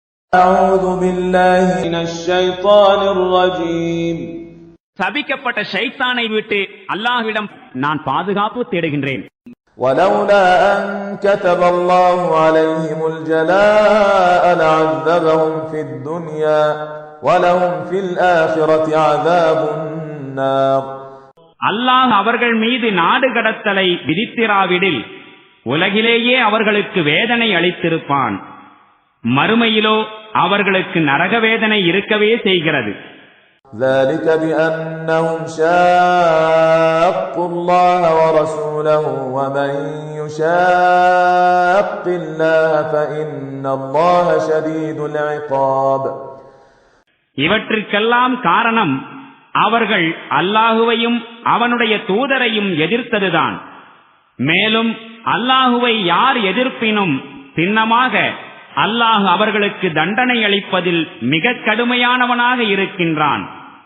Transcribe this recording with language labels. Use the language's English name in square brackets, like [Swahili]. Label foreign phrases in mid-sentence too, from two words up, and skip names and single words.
[Arabic] أعوذ بالله من الشيطان الرجيم [Tamil] சபிக்கப்பட்ட ஷைத்தானை விட்டு அல்லாஹ்விடம் நான் பாதுகாப்பு தேடுகின்றேன். [Arabic] ولولا أن كتب الله عليهم الجلاء لعذبهم في الدنيا ولهم في الآخرة عذاب النار. [Tamil] அல்லாஹ் அவர்கள் மீது நாடு கடத்தலை விதித்திராவிடில் உலகிலேயே அவர்களுக்கு வேதனை அளித்திருப்பான். மறுமையிலோ அவர்களுக்கு நரக வேதனை இருக்கவே செய்கிறது. [Arabic] ذلك بأنهم شاقوا الله ورسوله ومن يشاق الله فإن الله شديد العقاب. [Tamil] இவற்றிற்கெல்லாம் காரணம் அவர்கள் அல்லாஹுவையும் அவனுடைய தூதரையும் எதிர்த்ததுதான். மேலும் அல்லாஹுவை யார் எதிர்ப்பினும் சின்னமாக அல்லாஹ் அவர்களுக்கு தண்டனை அளிப்பதில் மிக கடுமையானவனாக இருக்கின்றான்.